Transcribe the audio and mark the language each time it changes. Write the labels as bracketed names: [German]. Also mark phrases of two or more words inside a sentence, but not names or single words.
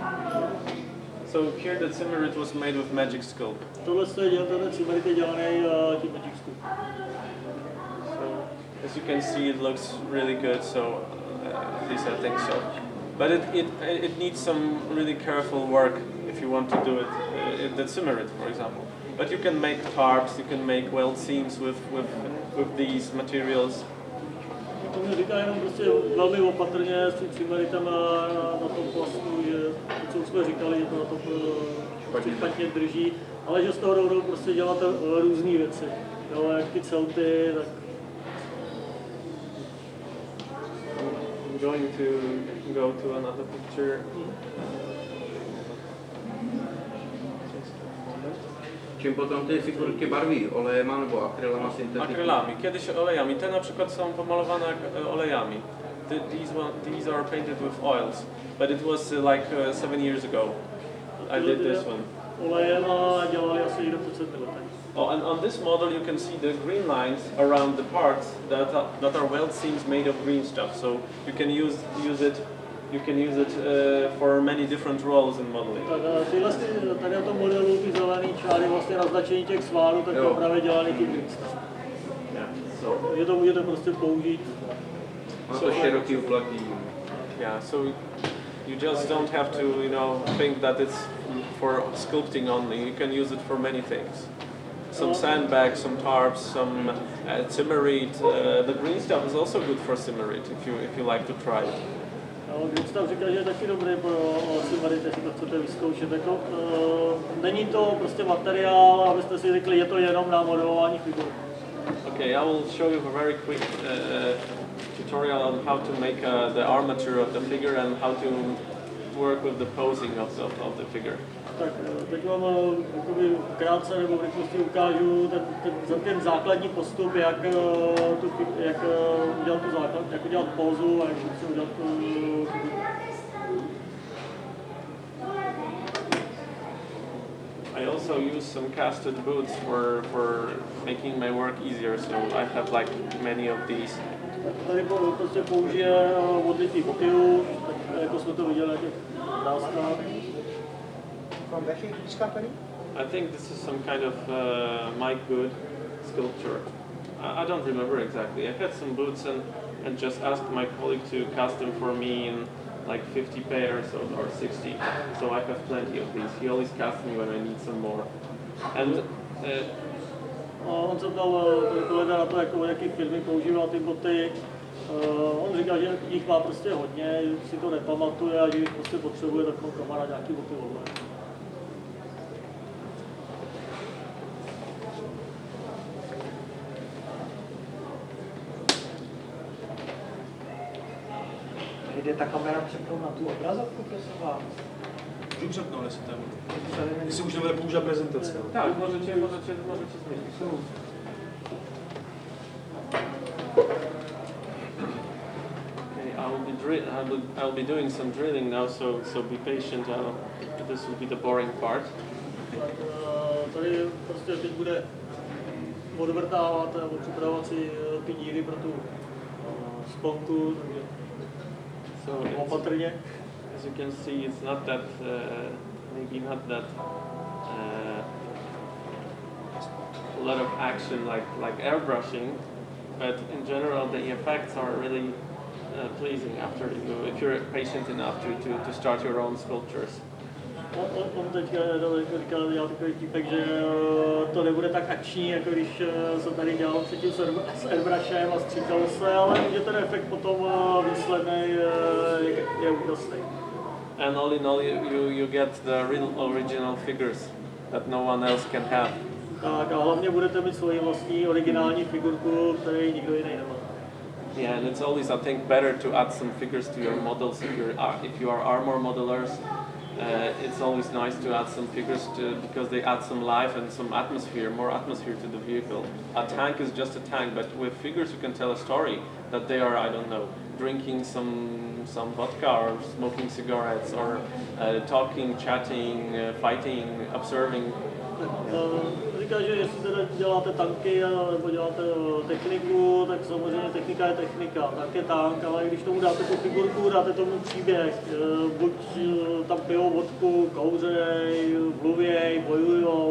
[English] So here the Cimerit was made with Magic Sculpt. [Czech] Tohle je ten cimerit je dělaný tím Magic Sculpt. [English] So as you can see, it looks really good. So at least I think so. But it needs some really careful work if you want to do it. The Cimerit, for example. But you can make tarps, you can make weld seams with these materials. [Czech] To mě říká jenom prostě velmi opatrně s tím cimeritem na tom plastu, že to, co jsme říkali, že to na tom špatně drží, ale že z toho jdou prostě dělat různé věci. Jo, jak ty celty, tak... [English] I'm going to go to another picture. [Czech] Čím potom ty figurky barví? Olejema nebo akrylama syntetickými? [Polish] Akrylami. Kiedyś olejami. Te na przykład są pomalowane olejami. [English] These are painted with oils. But it was like 7 years ago. I did this one. [Czech] Olejema dělali asi někdo před 7 lety. [English] Oh, and on this model you can see the green lines around the parts that are weld seams made of green stuff. So you can use it. You can use it for many different roles in modeling. [Czech] Tak tyhle, tady na tom modelu ty zelený čáry vlastně naznačení těch sválů, tak to právě dělaný tím greenstuff. [English] Yeah. So [Czech] Je to můžete prostě použít. Má to široký uplatnění. [English] yeah, so you just don't have to, think that it's for sculpting only. You can use it for many things. Some sandbags, some tarps, some Cimerit. The green stuff is also good for Cimerit if you like to try it. [Czech] Greenstuff říká, že je taky dobrý pro cimerit, jestli to chcete vyzkoušet. Jako, není to prostě materiál, abyste si řekli, je to jenom na modelování figur. [English] Okay, I will show you a very quick tutorial on how to make the armature of the figure and how to work with the posing of the figure. [Czech] Tak teď vám jakoby krátce nebo v rychlosti ukážu ten základní postup, jak udělat tu základ, jak udělat pózu a jak se udělat tu figuru. [English] I also use some casted boots for making my work easier, so I have like many of these. [Czech] Tady prostě použije odlitý motiv, tak jako jsme to viděli na těch obrázkách. [English] From which company? I think this is some kind of Mike Good sculpture. I don't remember exactly. I had some boots and just asked my colleague to cast them for me in like 50 pairs or 60. So I have plenty of these. He always casts me when I need some more. And [Czech] on se ptal kolega na to, jako jaký firmy používal ty boty. On říká, že jich má prostě hodně, si to nepamatuje a že jich prostě potřebuje, tak on kamarád nějaký boty volné. Jde ta kamera přepnout na tu obrazovku, prosím vás? Můžu přepnout, jestli to je možné. Jestli už nebude používat prezentace. [Polish] tak, możecie zmienić. [English] Okay, I'll be doing some drilling now, so be patient. This will be the boring part. [Czech] Tak tady prostě teď bude odvrtávat nebo připravovat si ty díry pro tu sponku, takže opatrně. [English] As you can see, it's not that, maybe not that a lot of action like airbrushing, but in general the effects are really pleasing if you're patient enough to start your own sculptures. [Czech] On teďka říkal, dělal takový típek, že to nebude tak akční, jako když se tady dělal předtím s airbrushem a stříkalo se, ale že ten efekt potom výsledný je úžasný. [English] And all in all, you get the real original figures that no one else can have. [Czech] Tak a hlavně budete mít svoji vlastní originální figurku, který nikdo jiný nemá. [English] Yeah, and it's always, I think, better to add some figures to your models if you are armor modelers. It's always nice to add some figures because they add some life and some atmosphere, more atmosphere to the vehicle. A tank is just a tank, but with figures you can tell a story that they are, I don't know, drinking some vodka or smoking cigarettes or talking, chatting, fighting, observing. [Czech] Říká, že jestli teda děláte tanky nebo děláte techniku, tak samozřejmě technika je technika, tank je tank, ale když tomu dáte tu figurku, dáte tomu příběh, buď tam pijou vodku, kouřej, mluvěj, bojujou.